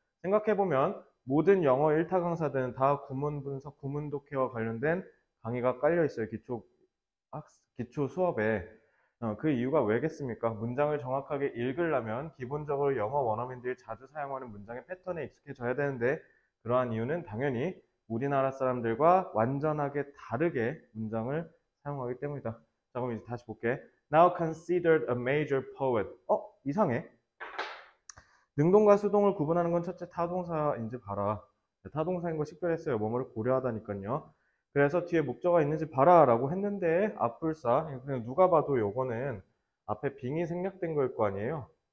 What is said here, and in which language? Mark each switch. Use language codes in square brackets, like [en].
[ko] 생각해보면 모든 영어 1타 강사들은 다 구문 분석, 구문 독해와 관련된 강의가 깔려 있어요. 기초 수업에. 그 이유가 왜겠습니까? 문장을 정확하게 읽으려면 기본적으로 영어 원어민들이 자주 사용하는 문장의 패턴에 익숙해져야 되는데, 그러한 이유는 당연히 우리나라 사람들과 완전하게 다르게 문장을 사용하기 때문이다. 자, 그럼 이제 다시 볼게. [en] Now considered a major poet. [ko] 이상해. 능동과 수동을 구분하는 건 첫째 타동사인지 봐라. 타동사인 거 식별했어요. 뭐뭐를 고려하다니까요. 그래서 뒤에 목적어가 있는지 봐라 라고 했는데 앞불사, 그냥 누가 봐도 요거는 앞에 빙이 생략된 거일 거 아니에요.